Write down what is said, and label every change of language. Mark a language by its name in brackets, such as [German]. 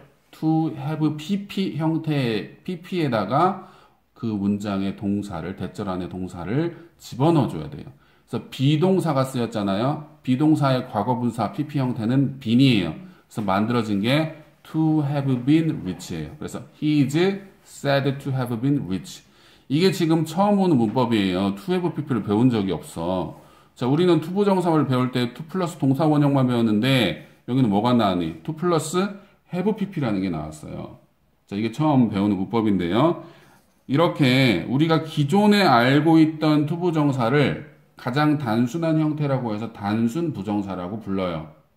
[Korean] to have pp 형태의 pp에다가 그 문장의 동사를, 대절 안에 동사를 집어넣어 줘야 돼요. 그래서 비동사가 쓰였잖아요. 비동사의 과거분사 pp 형태는 been이에요. 그래서 만들어진 게 [English] to have been rich [Korean] 예요. 그래서 [English] he is said to have been rich. [Korean] 이게 지금 처음 오는 문법이에요. to have pp를 배운 적이 없어. 자, 우리는 투부정사를 배울 때 to 플러스 동사 원형만 배웠는데 여기는 뭐가 나왔니? to 플러스 have pp라는 게 나왔어요. 자, 이게 처음 배우는 문법인데요. 이렇게 우리가 기존에 알고 있던 투부정사를 가장 단순한 형태라고 해서 단순 부정사라고 불러요.